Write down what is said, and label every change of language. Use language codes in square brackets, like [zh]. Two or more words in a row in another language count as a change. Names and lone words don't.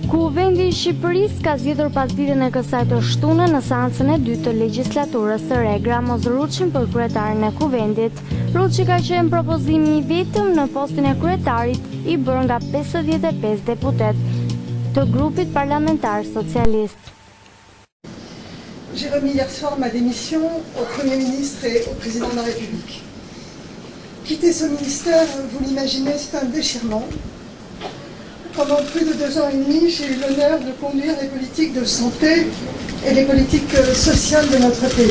[sq] Kuvendi I Shqipërisë ka zgjedhur pasdiren e kësaj të shtunë në seancën e dytë të legjislaturës së re Gramos Ruçin për kryetarin e Kuvendit. Ruçi ka qenë propozimi I vetëm në postin e kryetarit I bërë nga 55 deputet të grupit parlamentar socialist. [fr] J'ai remis hier soir ma démission au Premier ministre et au Président de la République. Quitter ce ministère, vous l'imaginez, c'est un déchirement. Pendant plus de 2 ans et demi, j'ai eu l'honneur de conduire les politiques de santé et les politiques sociales de notre pays.